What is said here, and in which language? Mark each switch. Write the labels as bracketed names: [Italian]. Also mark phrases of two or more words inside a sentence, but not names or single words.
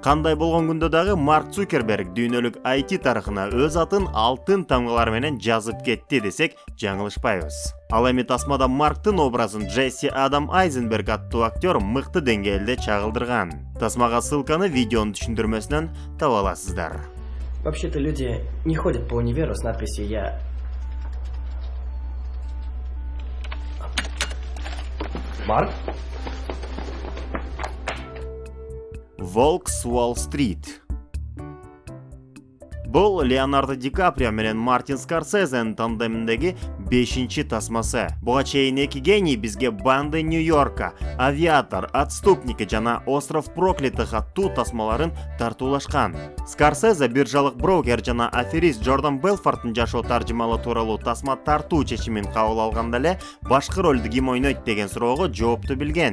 [Kyrgyz] Кандай болгон күндө дагы Марк Цукерберг дүйнөлүк IT тарыхына өз атын алтын тамгалар менен жазып кетти десек жаңылышпайбыз. Ал эми тасмада Марктын образын Джесси Адам Айзенберг аттуу актер мыкты деңгээлде чагылдырган. Тасмага ссылканы видеонун түшүндүрмөсүнөн таба аласыздар. [Russian] Вообще-то люди не ходят по универу с надписью «Я». Марк? Волк с Уолл-стрит. [Kyrgyz] Бұл Леонардо Ди Каприо менен Мартин Скорсезенин тандеминдеги 5-чи тасмасы. Буга чейин эки гений бизге Банды Нью-Йорка, Авиатор, Отступники жана Остров проклятых аттуу тасмаларын тартуулашкан. Скорсезе биржалык брокер жана аферист Джордан Белфорттун жашоо таржымалы тууралуу тасма тартуу чечимин кабыл алганда эле башкы ролду ким ойнойт деген суроого жоопту билген.